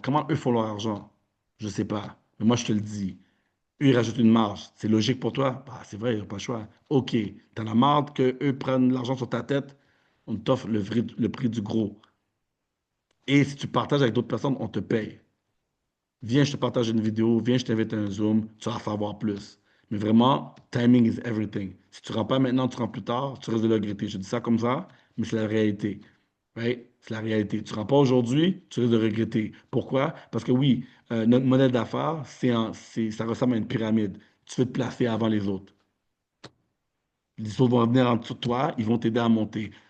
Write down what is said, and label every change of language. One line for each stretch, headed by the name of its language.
French: Comment eux font leur argent? Je ne sais pas. Mais moi, je te le dis. Eux, ils rajoutent une marge. C'est logique pour toi? Bah, c'est vrai, ils n'ont pas le choix. OK. T'en as marre qu'eux prennent l'argent sur ta tête? On t'offre le prix du gros. Et si tu partages avec d'autres personnes, on te paye. Viens, je te partage une vidéo, viens, je t'invite à un Zoom, tu vas en savoir plus. Mais vraiment,
English: timing is everything.
French: Si tu ne rends pas maintenant, tu rends plus tard, tu risques de le regretter. Je dis ça comme ça, mais c'est la réalité.
English: Right?
French: C'est la réalité. Tu ne rends pas aujourd'hui, tu risques de regretter. Pourquoi? Parce que oui, notre modèle d'affaires, ça ressemble à une pyramide. Tu veux te placer avant les autres. Les autres vont venir en dessous de toi, ils vont t'aider à monter.